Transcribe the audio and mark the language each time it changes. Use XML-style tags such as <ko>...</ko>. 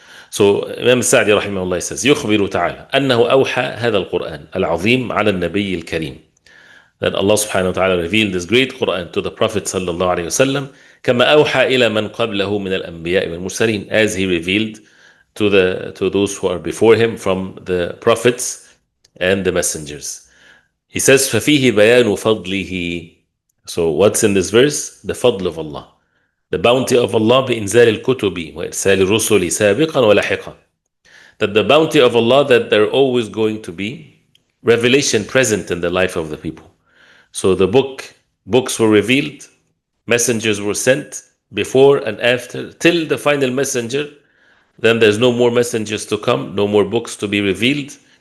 <en>So Imam Sa'di rahimahullah says,</en> <ar>يخبر تعالى أنه أوحى هذا القرآن العظيم على النبي الكريم.</ar> <en>That Allah subhanahu wa ta'ala revealed this great Quran to the Prophet sallallahu alayhi wa sallam,</en> <ar>كما أوحى إلى من قبله من الأنبياء والمرسلين,</ar> <en>as he revealed to those who are before him from the prophets and the messengers. He says,</en> <ar>ففيه بيان فضله.</ar> <en>So what's in this verse? The fadl of Allah. The bounty of Allah</en> <ar>بإنزال الكتب وإرسال الرسل سابقا ولاحقا.</ar> <en>That the bounty of Allah, that there are always going to be revelation present in the life of the people. So the books were revealed, messengers were sent before and after, till the final messenger. Then there's no more messengers to come, no more books to be revealed.</en>